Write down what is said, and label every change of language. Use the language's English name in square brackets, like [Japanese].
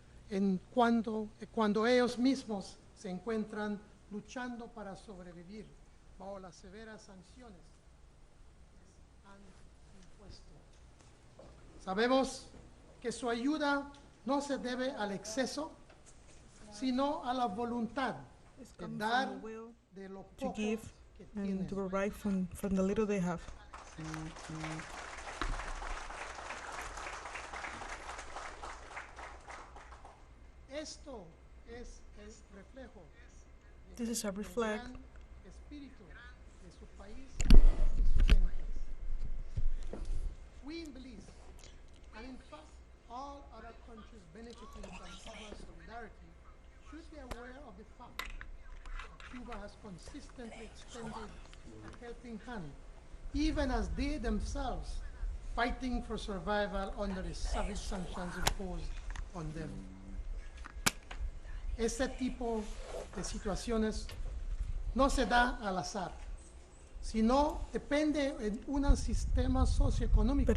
[Spanish] In Belize, cuando ellos mismos se encuentran luchando para sobrevivir bajo las severas sanciones que les han impuesto. Sabemos que su ayuda no se debe al exceso, sino a la voluntad de dar de lo poco que tienen. [English] To provide from the little they have. [Spanish] Esto es el reflejo [English] This is a reflect [Spanish] del espíritu de su país y sus gentes. [English] We in Belize, and in fact all other countries benefiting from Cuba's solidarity, should be aware of the fact that Cuba has consistently extended a helping hand, even as they themselves fighting for survival under the savage sanctions imposed on them. [Spanish] Este tipo de situaciones no se da al azar, sino depende de un sistema socioeconómico